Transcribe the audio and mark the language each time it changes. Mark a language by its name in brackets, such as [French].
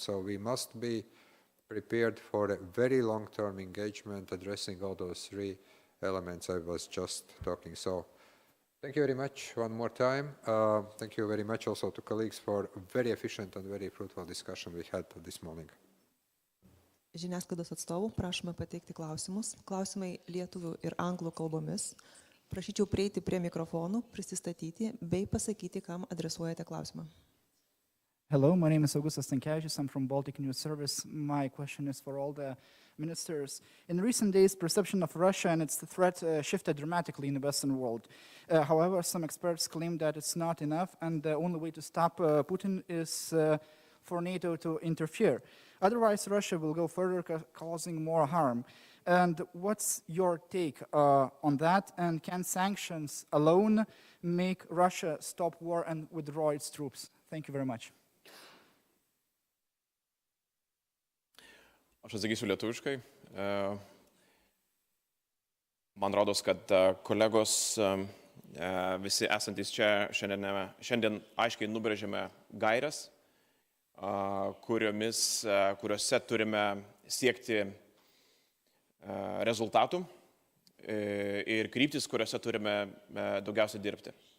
[English] So we must be prepared for a very long-term engagement addressing all those 3 elements I was just talking. So thank you very much one more time. Thank you very much also to colleagues for a very efficient and very fruitful discussion we had this morning. [Lithuanian] Žiniasklaidos atstovų prašome pateikti klausimus. Klausimai lietuvių ir anglų kalbomis. Prašyčiau prieiti prie mikrofonų, prisistatyti bei pasakyti, kam adresuojate klausimą. [English] Hello, my name is Augustas Stankevičius. I'm from Baltic News Service. My question is for all the ministers. In recent days, perception of Russia and its threat shifted dramatically in the Western world. However, some experts claim that it's not enough, and the only way to stop Putin is for NATO to interfere. Otherwise, Russia will go further, causing more harm. And what's your take on that? And can sanctions alone make Russia stop war and withdraw its troops? Thank you very much. [Lithuanian] Aš atsakysiu lietuviškai. Man rodos, kad kolegos visi esantys čia šiandien aiškiai nubrėžėme gairias, kuriuose turime siekti rezultatų ir kryptis, kuriuose turime daugiausiai dirbti.